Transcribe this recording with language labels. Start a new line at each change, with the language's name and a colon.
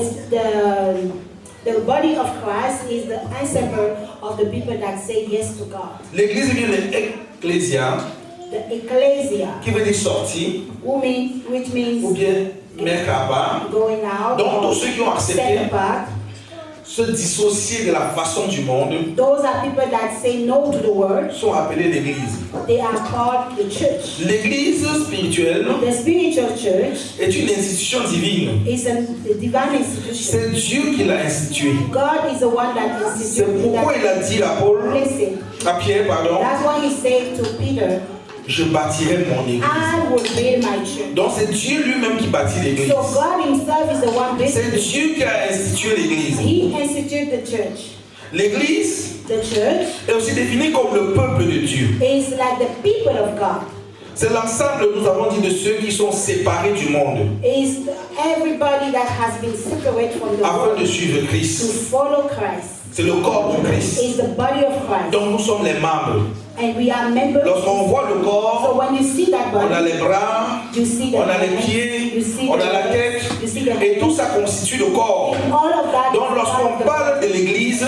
English: the the body of Christ is the ensemble of the people that say yes to God.
French: L'église vient de ecclésia,
English: The ecclesia,
French: qui veut dire sortie,
English: which means
French: ou bien merkaba.
English: going out,
French: Donc
English: or
French: tous ceux qui ont
English: set
French: accepté
English: apart.
French: se dissocier de la façon du monde
English: Those are people that say no to the world.
French: sont appelés l'église.
English: They are called the church.
French: L'église spirituelle
English: The spiritual church
French: est une institution divine.
English: is a divine institution.
French: C'est Dieu qui l'a instituée.
English: God is the one that
French: C'est
English: instituted
French: pourquoi il a
English: that.
French: dit à Paul,
English: Listen,
French: à Pierre, pardon,
English: that's why he said to Peter,
French: je bâtirai mon église.
English: I will build my church.
French: Donc c'est Dieu lui-même qui bâtit l'église.
English: So God himself is the one
French: C'est
English: building.
French: Dieu qui a institué l'église.
English: He instituted the church.
French: L'église
English: The church
French: est aussi définie comme le peuple de Dieu.
English: is like the people of God.
French: C'est l'ensemble, nous avons dit, de ceux qui sont séparés du monde
English: Is everybody that has been separated from the
French: afin de
English: world
French: suivre
English: to
French: Christ.
English: follow Christ.
French: C'est le corps du Christ.
English: Is the body of Christ.
French: Donc nous sommes les membres.
English: And we are members.
French: Lorsqu'on voit le
English: So
French: corps,
English: when you see that
French: on a
English: body,
French: les bras,
English: you see the
French: on a les
English: hands,
French: pieds,
English: you see
French: on a
English: the
French: la
English: legs,
French: tête,
English: you see the
French: et tout ça constitue le corps.
English: and all of that.
French: Donc
English: is part of
French: lorsqu'on
English: the
French: parle de
English: body.
French: l'église